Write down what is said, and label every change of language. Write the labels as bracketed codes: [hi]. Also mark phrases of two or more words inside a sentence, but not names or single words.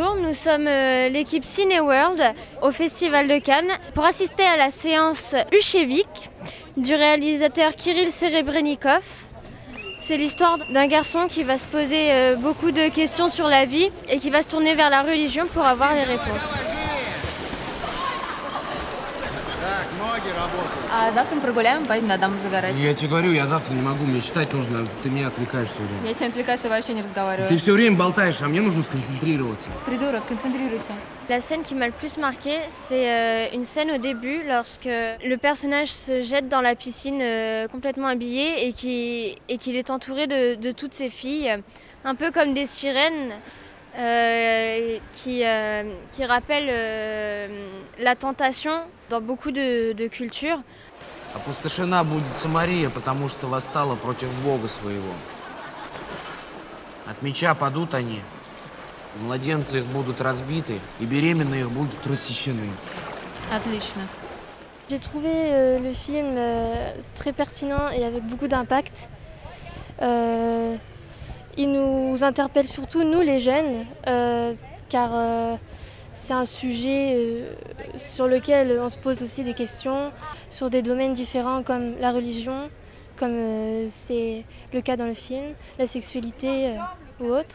[fr] nous sommes l'équipe Cinéworld au Festival de Cannes pour assister à la séance Ushevik du réalisateur Kirill Serebrennikov. C'est l'histoire d'un garçon qui va se poser beaucoup de questions sur la vie et qui va se tourner vers la religion pour avoir les réponses. [ru] А завтра мы прогуляем, поедем на дамбу загорать. Я тебе говорю, я завтра не могу, мне читать нужно, ты меня отвлекаешь все время. Я тебя отвлекаю, с тобой вообще не разговариваю. Ты все время болтаешь, а мне нужно сконцентрироваться. Придурок, концентрируйся. [fr] La scène qui m'a le plus marquée, c'est une scène au début lorsque le personnage se jette dans la piscine complètement habillé et qu'il est entouré de toutes ses filles, un peu comme des sirènes qui rappellent la tentation dans beaucoup de cultures. [ru] Опустошена будет Самария, потому что восстала против Бога своего. От меча падут они, младенцы их будут разбиты, и беременные их будут рассечены. Отлично. [fr] J'ai trouvé le film très pertinent et avec beaucoup d'impact. Il nous interpelle surtout, nous les jeunes, car c'est un sujet sur lequel on se pose aussi des questions, sur des domaines différents comme la religion, comme c'est le cas dans le film, la sexualité ou autre.